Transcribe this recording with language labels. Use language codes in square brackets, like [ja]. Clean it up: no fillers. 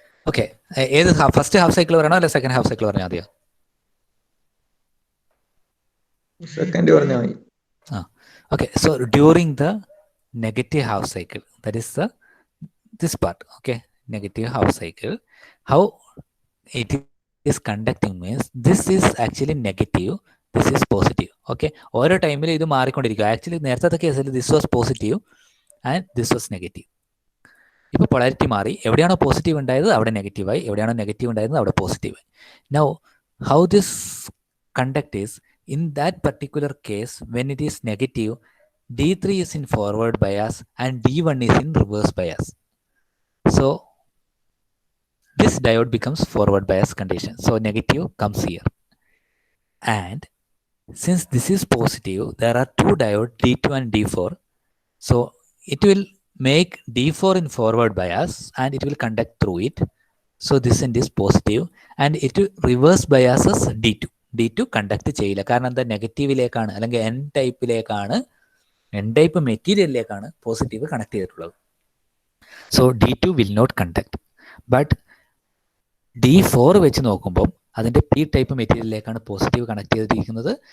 [ml] Okay, ഏത് first half cycle പറയണോ അല്ലെ സെക്കൻഡ് ഹാഫ് സൈക്കിൾ പറഞ്ഞാൽ മതിയോ? സെക്കൻഡ് പറഞ്ഞാൽ മതി. [en] Okay, so during the negative half cycle, that is this part, okay, negative half cycle, how it is conducting means this is actually negative, this is positive. [ml] Okay, ഓരോ ടൈമിൽ ഇത് മാറിക്കൊണ്ടിരിക്കും. Actually നേരത്തെ കേസിൽ [en] This was positive and this was negative. [ml] ഇപ്പോൾ polarity മാറി, എവിടെയാണോ positive ഉണ്ടായത് അവിടെ നെഗറ്റീവായി, എവിടെയാണോ നെഗറ്റീവ് ഉണ്ടായത് അവിടെ പോസിറ്റീവായി. [en] Now how this conduct is, in that particular case when it is negative, D3 is in forward bias and D1 is in reverse bias. So this diode becomes forward bias condition. So negative comes here. And since this is positive, there are two diodes, D2 and D4. So it will make D4 in forward bias and it will conduct through it. So this end is positive and it will reverse biases D2. [ml] D2 conduct ചെയ്യില്ല. കാരണം എന്താ, നെഗറ്റീവിലേക്കാണ് അല്ലെങ്കിൽ N ടൈപ്പിലേക്കാണ്, N type മെറ്റീരിയലിലേക്കാണ് positive connect ചെയ്തിട്ടുള്ളത്. [en] So D2 will not conduct. [ml] But D4 വെച്ച് നോക്കുമ്പോൾ അതിൻ്റെ P type മെറ്റീരിയലിലേക്കാണ് positive connect ചെയ്തിരിക്കുന്നത്.